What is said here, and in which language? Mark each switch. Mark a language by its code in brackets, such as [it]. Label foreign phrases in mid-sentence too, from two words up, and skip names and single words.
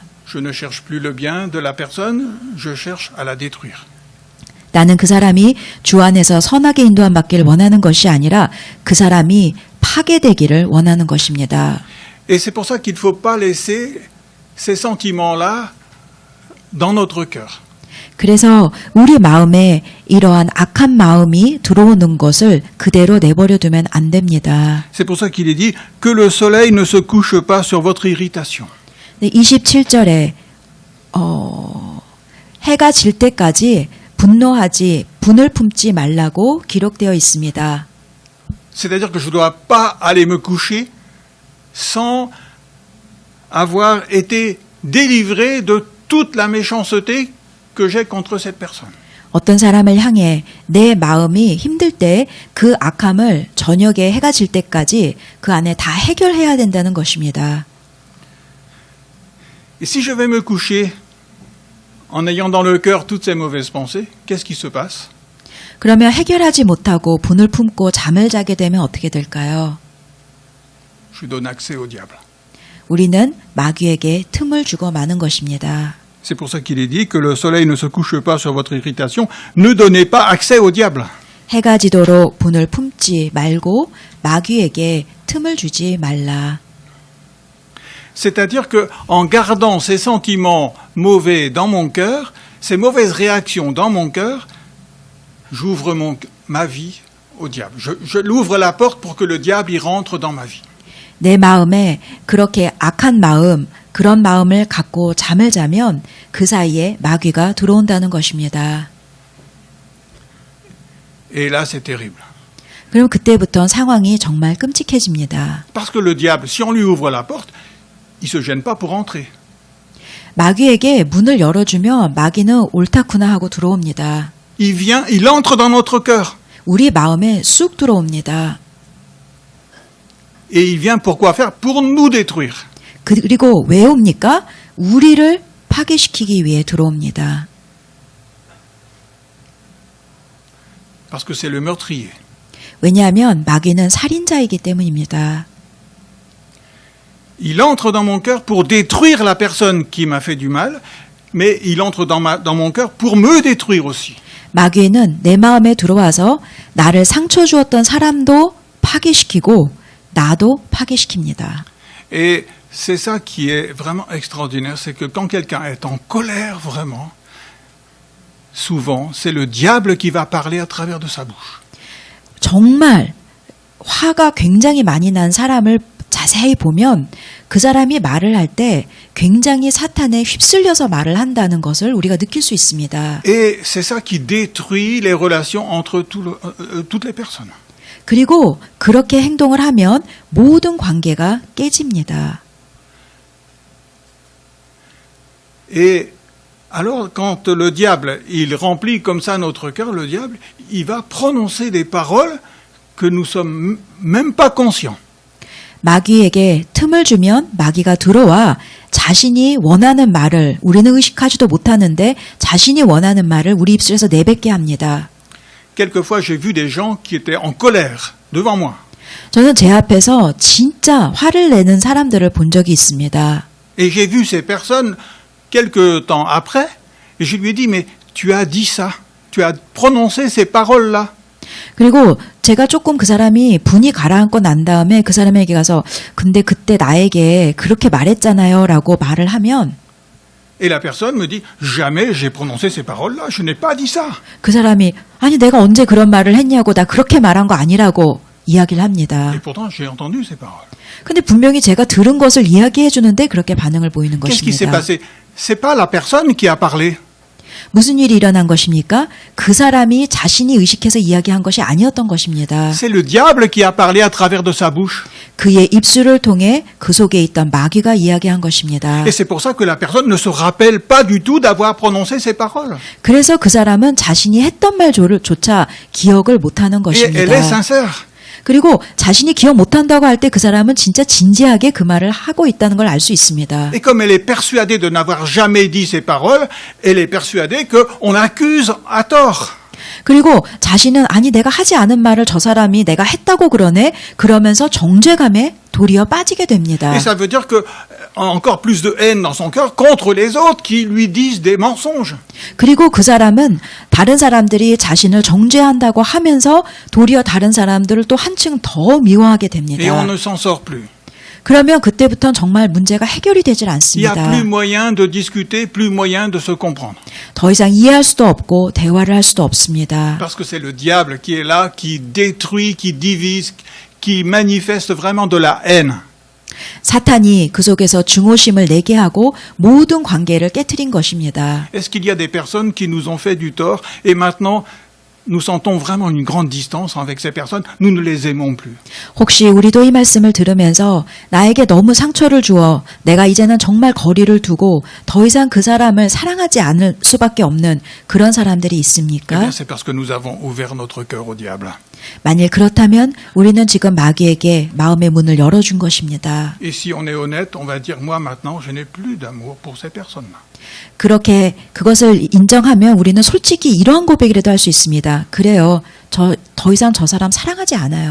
[fr] Je ne cherche plus le bien de la personne, je cherche à la détruire. [ko] 나는 그 사람이 주 안에서 선하게 인도함 받기를 원하는 것이 아니라 그 사람이 파괴되기를 원하는 것입니다. [fr] Et c'est pour ça qu'il ne faut pas laisser ces sentiments-là dans notre cœur. [ko] 그래서 우리 마음에 이러한 악한 마음이 들어오는 것을 그대로 내버려 두면 안 됩니다. [fr] C'est pour ça qu'il est dit que le soleil ne se couche pas sur votre irritation. [ko] 27절에 해가 질 때까지 분노하지 분을 품지 말라고 기록되어 있습니다. [fr] C'est-à-dire que je ne dois pas aller me coucher sans avoir été délivré de toute la méchanceté que j'ai contre cette personne. [ko] 어떤 사람을 향해 내 마음이 힘들 때 그 악함을 저녁에 해가 질 때까지 그 안에 다 해결해야 된다는 것입니다. [fr] Et si je vais me coucher en ayant dans le cœur toutes ces mauvaises pensées, qu'est-ce qui se passe? [ko] 그러면 해결하지 못하고 분을 품고 잠을 자게 되면 어떻게 될까요? [fr] Je donne accès au diable. [ko] 우리는 마귀에게 틈을 주고 마는 것입니다. [fr] C'est pour ça qu'il est dit que le soleil ne se couche pas sur votre irritation. Ne donnez pas accès au diable. [ko] 해가 지도록 분을 품지 말고 마귀에게 틈을 주지 말라. [fr] C'est-à-dire que en gardant ces sentiments mauvais dans mon cœur, ces mauvaises réactions dans mon cœur, j'ouvre ma vie au diable. Je l'ouvre la porte pour que le diable y rentre dans ma vie. [ko] 내 마음에 그렇게 악한 마음, 그런 마음을 갖고 잠을 자면 그 사이에 마귀가 들어온다는 것입니다. [fr] Et là, c'est terrible. [ko] 그럼 그때부터 상황이 정말 끔찍해집니다. [fr] Parce que le diable, si on lui ouvre la porte, il se gêne pas pour entrer. [ko] 마귀에게 문을 열어주면 마귀는 옳다구나 하고 들어옵니다. [fr] Il entre dans notre cœur. [ko] 우리 마음에 쑥 들어옵니다. [fr] Et il vient pourquoi faire? Pour nous détruire. [ko] 그리고 왜 옵니까? 우리를 파괴시키기 위해 들어옵니다. [fr] Parce que c'est le meurtrier. [ko] 왜냐하면 마귀는 살인자이기 때문입니다. [fr] Il entre dans mon cœur pour détruire la personne qui m'a fait du mal, mais il entre dans mon cœur pour me détruire aussi. [ko] 마귀는 내 마음에 들어와서 나를 상처 주었던 사람도 파괴시키고 나도 파괴시킵니다. [fr] Et c'est ça qui est vraiment extraordinaire, c'est que quand quelqu'un est en colère vraiment, souvent c'est le diable qui va parler à travers de sa bouche. [ko] 정말 화가 굉장히 많이 난 사람을 자세히 보면 그 사람이 말을 할 때 굉장히 사탄에 휩쓸려서 말을 한다는 것을 우리가 느낄 수 있습니다. [fr] Et c'est ça qui détruit les relations entre toutes les personnes. [ko] 그리고 그렇게 행동을 하면 모든 관계가 깨집니다. [fr] Et alors quand le diable, il remplit comme ça notre cœur, le diable, il va prononcer des paroles que nous sommes même pas conscients. [ko] 마귀에게 틈을 주면 마귀가 들어와 자신이 원하는 말을 우리는 의식하지도 못하는데 자신이 원하는 말을 우리 입술에서 내뱉게 합니다. [fr] Quelquefois, j'ai vu des gens qui étaient en colère devant moi. [ko] 저는 제 앞에서 진짜 화를 내는 사람들을 본 적이 있습니다. [fr] Et j'ai vu ces personnes quelque temps après, et je lui ai dit, mais tu as dit ça, tu as prononcé ces paroles-là. [ko] 그리고 제가 조금 그 사람이 분이 가라앉고 난 다음에 그 사람에게 가서 근데 그때 나에게 그렇게 말했잖아요 라고 말을 하면 [fr] Et la personne me dit, jamais j'ai prononcé ces paroles-là, je n'ai pas dit ça. [ko] 그 사람이 아니 내가 언제 그런 말을 했냐고 나 그렇게 말한 거 아니라고 이야기를 합니다. [fr] Et pourtant, j'ai entendu ces paroles. [ko] 근데 분명히 제가 들은 것을 이야기해 주는데 그렇게 반응을 보이는 [fr] Qu'est-ce qui s'est [ko] 것입니다. [fr] passé? C'est pas la personne qui a parlé. [ko] 무슨 일이 일어난 것입니까? 그 사람이 자신이 의식해서 이야기한 것이 아니었던 것입니다. [fr] C'est le diable qui a parlé à travers de sa bouche. [ko] 그의 입술을 통해 그 속에 있던 마귀가 이야기한 것입니다. [fr] Et c'est pour ça que la personne ne se rappelle pas du tout d'avoir prononcé ces paroles. [ko] 그래서 그 사람은 자신이 했던 말조차 기억을 못하는 [fr] Et elle est [ko] 것입니다. [fr] sincère. [ko] 그리고 자신이 기억 못한다고 할 때 그 사람은 진짜 진지하게 그 말을 하고 있다는 걸 알 수 있습니다. [fr] Et comme elle est persuadée de n'avoir jamais dit ces paroles, elle est persuadée qu'on l'accuse à tort. [ko] 그리고 자신은 아니 내가 하지 않은 말을 저 사람이 내가 했다고 그러네 그러면서 정죄감에 도리어 빠지게 됩니다. [fr] Et ça veut dire que encore plus de haine dans son cœur contre les autres qui lui disent des mensonges. [ko] 그리고 그 사람은 다른 사람들이 자신을 정죄한다고 하면서 도리어 다른 사람들을 또 한층 더 미워하게 [fr] Et on [ko] 됩니다. [fr] ne s'en sort plus. [ko] 그러면 그때부터는 정말 문제가 해결이 되질 [fr] Il n'y a [ko] 않습니다. [fr] plus moyen de discuter, plus moyen de se comprendre. [ko] 더 이상 이해할 수도 없고 대화를 할 수도 없습니다. [fr] Parce que c'est le diable qui est là, qui détruit, qui divise, qui manifeste vraiment de la haine. [ko] 사탄이 그 속에서 증오심을 내게 하고 모든 관계를 깨트린 것입니다. [fr] Est-ce qu'il y a des personnes qui nous ont fait du tort et maintenant nous sentons vraiment une grande distance avec ces personnes, nous ne les aimons plus. [ko] 혹시 우리도 이 말씀을 들으면서 나에게 너무 상처를 주어 내가 이제는 정말 거리를 두고 더 이상 그 사람을 사랑하지 않을 수밖에 없는 그런 사람들이 [fr] Eh [ko] 있습니까? [fr] bien, c'est parce que nous avons ouvert notre cœur au diable. [ko] 만일 그렇다면 우리는 지금 마귀에게 마음의 문을 열어준 것입니다. [fr] Et si on est honnête, on va dire, moi maintenant, je n'ai plus d'amour pour ces personnes-là. [ko] 그렇게 그것을 인정하면 우리는 솔직히 이러한 고백이라도 할 수 있습니다. 그래요. 더 이상 저 사람 사랑하지 않아요.